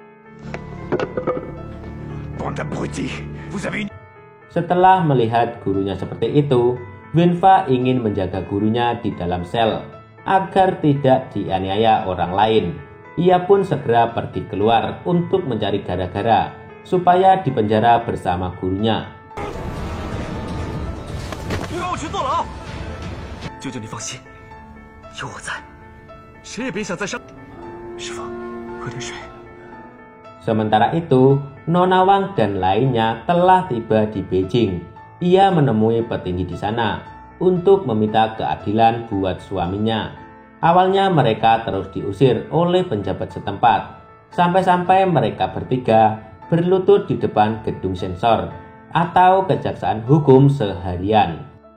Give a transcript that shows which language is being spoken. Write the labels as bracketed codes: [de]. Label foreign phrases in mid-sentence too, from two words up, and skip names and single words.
[id] Setelah melihat gurunya seperti itu, Wenfa ingin menjaga gurunya di dalam sel agar tidak dianiaya orang lain. Ia pun segera pergi keluar untuk mencari gara-gara supaya dipenjara bersama gurunya. [zh] 我去坐牢，舅舅你放心，有我在，谁也别想再伤。师傅，喝点水。 [id] Sementara itu, Nona Wang dan lainnya telah tiba di Beijing. Ia menemui petinggi di sana untuk meminta keadilan buat suaminya. Awalnya mereka terus diusir oleh penjabat setempat, sampai-sampai mereka bertiga berlutut di depan gedung sensor atau kejaksaan hukum seharian.